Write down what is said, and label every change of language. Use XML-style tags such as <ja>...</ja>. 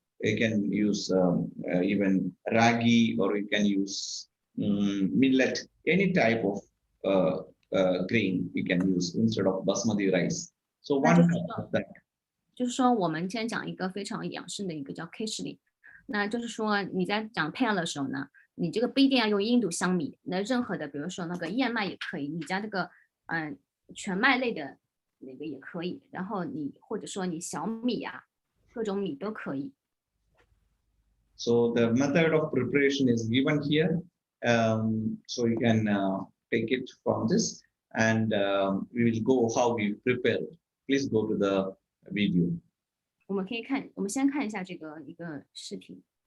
<en>You can use even ragi, or you can use millet, any type of grain you can use instead of basmati rice. So one cup of that.</en> <zh>就是说，我们今天讲一个非常养生的一个叫 khichdi，那就是说你在讲配料的时候呢，你这个不一定要用印度香米，那任何的，比如说那个燕麦也可以，你加这个全麦类的那个也可以，然后你或者说你小米啊，各种米都可以。</zh> <en>So the method of preparation is given here. So you can take it from this, and we will go how we prepare. Please go to the video.</en> <zh>我们可以看，我们先看一下这个一个视频。</zh>